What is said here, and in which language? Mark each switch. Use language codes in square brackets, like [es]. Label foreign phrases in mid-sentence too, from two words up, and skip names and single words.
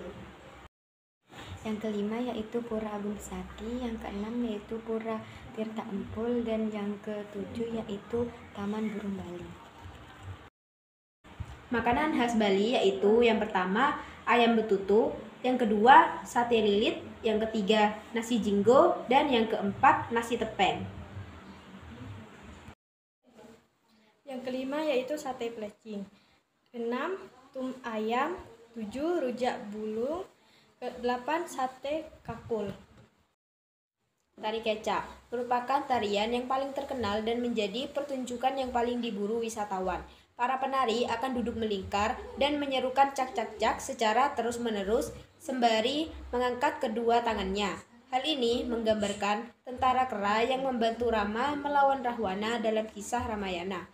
[id] Yang kelima yaitu Pura Agung Besaki, yang keenam yaitu Pura Tirta Empul, dan yang ketujuh yaitu Taman Burung Bali. Makanan khas Bali yaitu yang pertama ayam betutu, yang kedua sate lilit, yang ketiga nasi jinggo, dan yang keempat nasi tepeng. Yang kelima yaitu sate plecing. 6. tum ayam, 7 rujak bulung, 8 sate kakul. Tari kecak merupakan tarian yang paling terkenal dan menjadi pertunjukan yang paling diburu wisatawan. Para penari akan duduk melingkar dan menyerukan cak-cak-cak secara terus-menerus sembari mengangkat kedua tangannya. Hal ini menggambarkan tentara kera yang membantu Rama melawan Rahwana dalam kisah Ramayana.